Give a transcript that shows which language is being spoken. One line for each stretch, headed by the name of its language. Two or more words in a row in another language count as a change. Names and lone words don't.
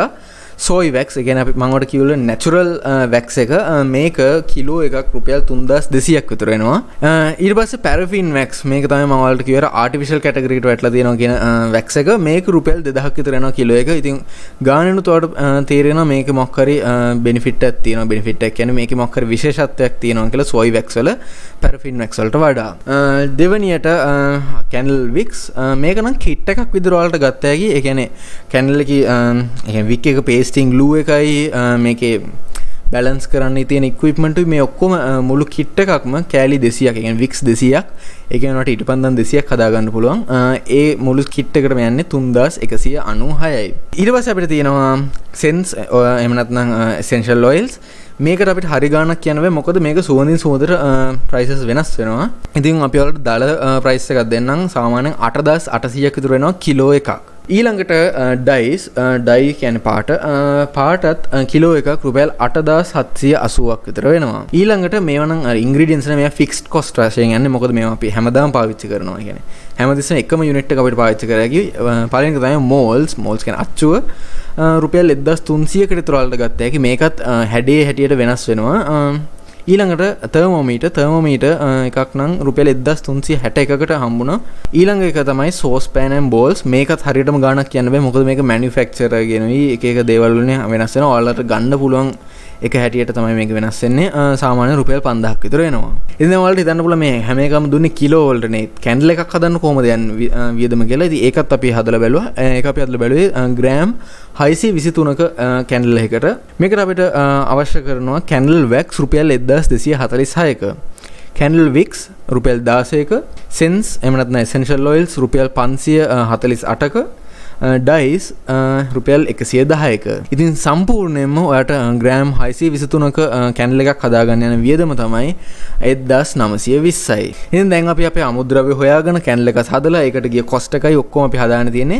English: soy wax
Sinhala: ඒ කියන්නේ අපි මම ඔයාලට කිව්වල
English: natural wax
Sinhala: එක මේක කිලෝ එකක් රුපියල් 3200ක් විතර වෙනවා. ඊට පස්සේ
English: paraffin wax
Sinhala: මේක තමයි මම ඔයාලට කිව්වර
English: artificial category
Sinhala: එකට වැටලා තියෙනවා කියන wax එක මේක රුපියල් 2000ක් විතර වෙනවා කිලෝ එක. ඉතින් ගානෙනුත් ඔයාලට තේරෙනවා මේක මොකක් හරි benefit එකක් තියෙනවා. benefit එක කියන්නේ මේකේ මොකක් හරි විශේෂත්වයක් තියෙනවා කියලා
English: soy wax
Sinhala: වල
English: paraffin wax
Sinhala: වලට වඩා. දෙවනියට
English: candle wicks
Sinhala: මේක නම් kit එකක් විතර ඔයාලට ගත්ත හැකි. ඒ කියන්නේ candle එකේ ඒ කියන්නේ wick එක
English: pasting glue
Sinhala: එකයි මේකේ balance කරන්න තියෙන equipment මේ ඔක්කොම මුළු kit එකක්ම කෑලි 200ක්. ඒ කියන්නේ wicks 200ක්. ඒ කියන්නේ ඔයාලට ඊටපන්දන් 200ක් හදා ගන්න පුළුවන්. ඒ මුළු kit එකටම යන්නේ 3196යි. ඊට පස්සේ අපිට තියෙනවා scents එහෙම නැත්නම්
English: essential oils.
Sinhala: මේකට අපිට හරි ගාණක් කියන්න බෑ මොකද මේක සුවඳින් සුවඳට prices වෙනස් වෙනවා. ඉතින් අපි ඔයාලට දාල price එකක් දෙන්නම්. සාමාන්‍යයෙන් 8800ක් විතර වෙනවා කිලෝ එකක්. ඊළඟට
English: dyes dye
Sinhala: කියන්නේ පාටත් කිලෝ එකක් රුපියල් 8780ක් විතර වෙනවා. ඊළඟට මේවා නම් ඉන්ග්‍රීඩියන්ට්ස් නේ මේවා
English: fixed cost
Sinhala: වශයෙන් යන්නේ. මොකද මේවා අපි හැමදාම පාවිච්චි කරනවා. කියන්නේ හැමතිස්සෙම එකම යුනිට් එක අපිට පාවිච්චි කරලා ගියේ. පළවෙනි එක තමයි moles කියන්නේ අච්චුව රුපියල් 1300කට විතර වලට ගත්තා. ඒකේ මේකත් හැඩේ හැටියට වෙනස් වෙනවා. ඊළඟට තර්මෝමීටර් එකක් නම් රුපියල් 1361කට හම්බුණා. ඊළඟ එක තමයි
English: sauce pan and bowls.
Sinhala: මේකත් හරියටම ගාණක් කියන්න බෑ මොකද මේක manufacturer කියනවි එක එක දේවල් වලින් වෙනස් වෙනවා. ඔයාලට ගන්න පුළුවන් එක හැටියට තමයි මේක වෙනස් වෙන්නේ. සාමාන්‍ය රුපියල් 5000ක් විතර වෙනවා. ඉතින් ඔයාලට හිතන්න පුළුවන් මේ හැම එකම දුන්නේ කිලෝ වලට නේ. කැන්ඩල් එකක් හදන්න කොහොමද යන්නේ වියදම කියලා. ඉතින් ඒකත් අපි හදලා බැලුවා. ඒක අපි හදලා බැලුවේ ග්‍රෑම් 623ක කැන්ඩල් එකකට. මේකට අපිට අවශ්‍ය කරනවා
English: candle wax
Sinhala: රුපියල් 1246ක.
English: candle wicks
Sinhala: රුපියල් 16ක. scents එහෙම නැත්නම්
English: essential oils
Sinhala: රුපියල් 548ක. ඩයිස් රුපියල් 110ක. ඉතින් සම්පූර්ණයෙන්ම ඔයාට ග්‍රෑම් 623ක කැන්ඩල් එකක් හදාගන්න යන වියදම තමයි 1920යි. ඉතින් දැන් අපි අපේ අමුද්‍රව්‍ය හොයාගෙන කැන්ඩල් එකක් හදලා ඒකට ගිය කොස්ට් එකයි ඔක්කොම අපි හදාගෙන තියෙන්නේ.